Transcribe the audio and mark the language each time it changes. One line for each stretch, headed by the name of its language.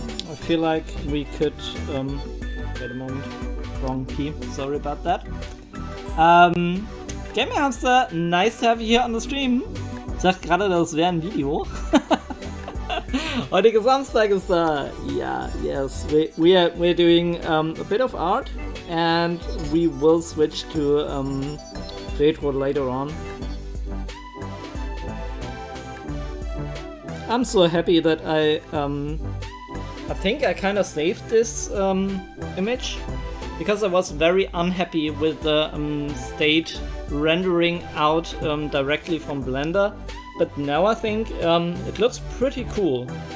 English: I feel like we could, wait a moment, wrong key, sorry about that. Gaming Hamster, nice to have you here on the stream.
German: Ich dachte gerade, das wäre ein Video. Heutiger Samstag ist da.
English: Yeah, yes, we're doing a bit of art and we will switch to retro later on. I'm so happy that I think I kind of saved this image because I was very unhappy with the state rendering out directly from Blender, but now I think it looks pretty cool.